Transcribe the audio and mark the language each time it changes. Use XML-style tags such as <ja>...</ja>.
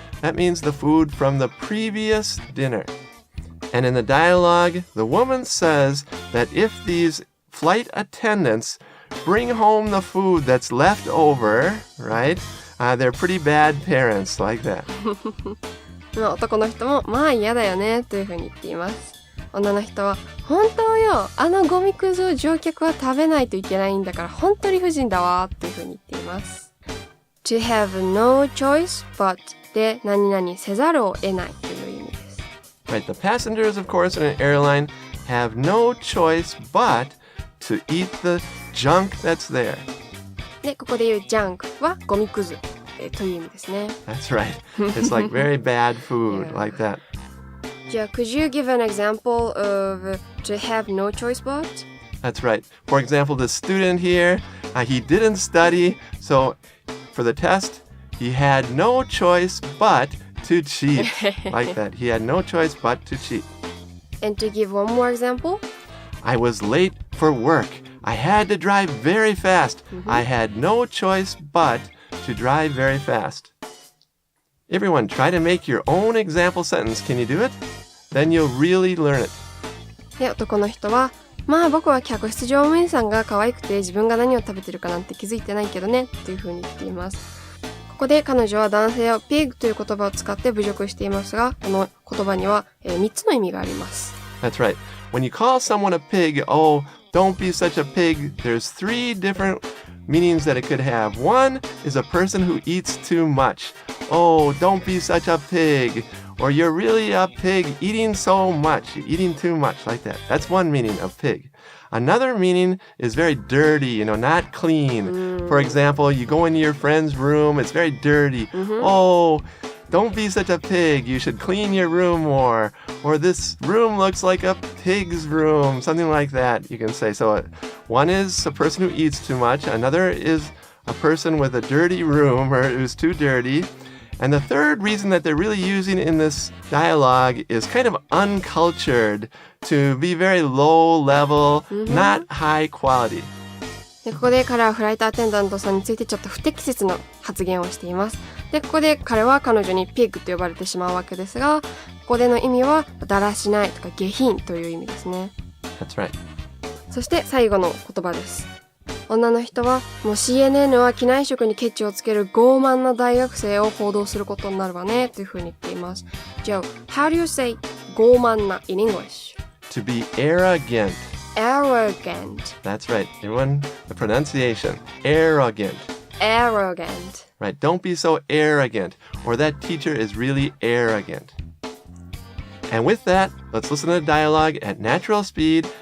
<en>That means the food from the previous dinner. And in the dialogue, the woman says that if these flight attendants bring home the food that's left over, right? They're pretty bad parents like that.</en> <ja>男の人もまあ嫌だよねというふうに言っています。女の人は本当よ、あのゴミくずを乗客は食べないといけないんだから本当理不尽だわというふうに言っています。</ja> <en>To have no choice but</en> <ja>で何々せざるを得ないという意味です。</ja> <en>Right, the passengers, of course, in an airline have no choice but to eat the junk that's there.</en> <ja>で、ここで言う junk はゴミくずという意味ですね。</ja> <en>That's right. It's like very bad food, like that. じゃあ、could you give an example of to have no choice but? That's right. For example, the student here, he didn't study, so for the test, he had no choice but to cheat. Like that. He had no choice but to cheat. And to give one more example? I was late for work. I had to drive very fast. I had no choice but to drive very fast. Everyone, try to make your own example sentence. Can you do it? Then you'll really learn it.</en> <ja>で、男の人はまあ僕は客室乗務員さんが可愛くて自分が何を食べてるかなんて気づいてないけどねっていう風に言っています。ここで彼女は男性を pig という言葉を使って侮辱していますが、この言葉には3つの意味があります。</ja> <en>That's right. When you call someone a pig, oh, don't be such a pig, there's 3 different meanings that it could have. One is a person who eats too much. Oh, don't be such a pig. Or you're really a pig eating so much. You're eating too much, like that. That's one meaning of pig. Another meaning is very dirty, not clean. For example, you go into your friend's room, it's very dirty. Oh, don't be such a pig. You should clean your room more. Or this room looks like a pig's room. Something like that, you can say. So one is a person who eats too much. Another is a person with a dirty room or who's too dirty. And the third reason that they're really using in this dialogue is kind of uncultured, to be very low level, not high quality.</en> <ja>で、ここで彼はフライトアテンダントさんについてちょっと不適切な発言をしています。で、ここで彼は彼女にピッグと呼ばれてしまうわけですが、ここでの意味はだらしないとか下品という意味ですね。</ja> <en>That's right.</en> <ja>そして最後の言葉です。女の人はもう CNN は機内食にケチをつける傲慢な大学生を報道することになるわねというふうに言っています。</ja> <en>Joe, how do you say 傲慢な in English? To be arrogant. Arrogant. That's right. Everyone, the pronunciation. Arrogant. Arrogant. Right. Don't be so arrogant. Or that teacher is really arrogant. And with that, let's listen to the dialogue at natural speed.</en>